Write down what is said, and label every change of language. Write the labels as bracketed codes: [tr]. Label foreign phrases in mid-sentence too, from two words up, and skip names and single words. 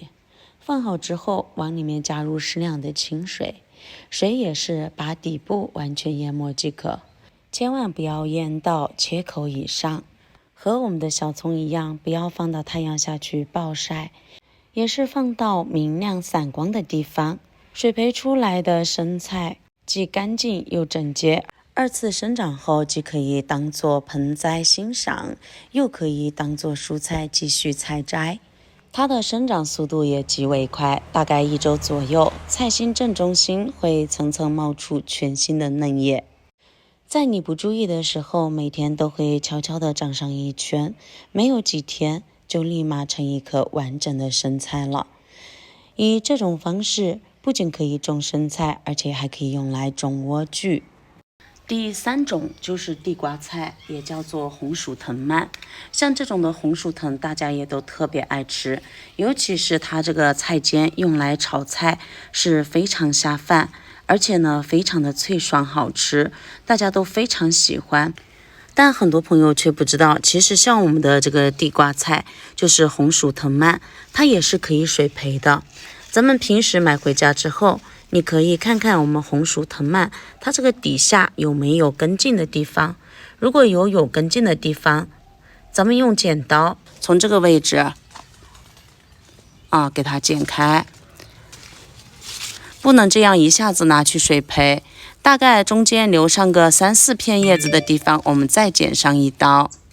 [zh] 放好之後，往裡面加入適量的清水，水也是把底部完全淹沒即可，千萬不要淹到切口以上。和我們的小蔥一樣，不要放到太陽下去暴曬，也是放到明亮散光的地方。水培出來的生菜既乾淨又整潔，二次生長後既可以當作盆栽欣賞，又可以當作蔬菜繼續採摘。它的生長速度也極為快，大概1周左右，菜心正中心會層層冒出全新的嫩葉。在你不注意的時候，每天都會悄悄地長上一圈，沒有幾天就立馬成一顆完整的生菜了。以這種方式，不僅可以種生菜，而且還可以用來種萵苣。第3種就是地瓜菜，也叫做紅薯藤蔓。像這種的紅薯藤，大家也都特別愛吃，尤其是它這個菜尖用來炒菜是非常下飯，而且呢非常的脆爽好吃，大家都非常喜歡。但很多朋友卻不知道，其實像我們的這個地瓜菜，就是紅薯藤蔓，它也是可以水培的。咱們平時買回家之後，你可以看看我們紅薯藤蔓，它這個底下有沒有根莖的地方。如果有根莖的地方，咱們用剪刀從這個位置給它剪開，不能這樣一下子拿去水培，大概中間留上個3-4片葉子的地方，我們再剪上一刀。